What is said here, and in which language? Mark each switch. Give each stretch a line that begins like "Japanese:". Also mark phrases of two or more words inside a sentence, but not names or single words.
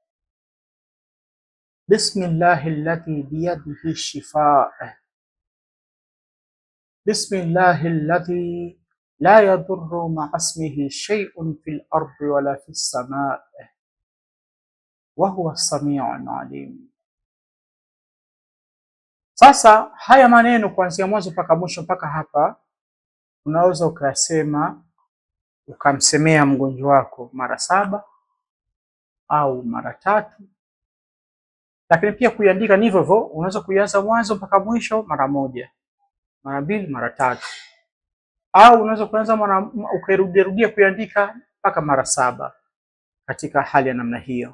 Arabic: بسم الله الذي بيده شفاء، بسم الله الذي لا يضر مع اسمه شيء في الأرض ولا في السماء وهو السميع العليم.
Swahili: Sasa haya maneno kuanzia mwanzo mpaka mwisho mpaka hapa unaweza ukayasema ukamsemea mgonjwa wako mara 7 au mara 3, lakini pia kuiandika ni hivyo hivyo, unaweza kuianza mwanzo mpaka mwisho mara 1, mara 2, mara 3, au unaweza kuanza ukairudia kuiandika mpaka mara 7 katika hali ya namna hiyo.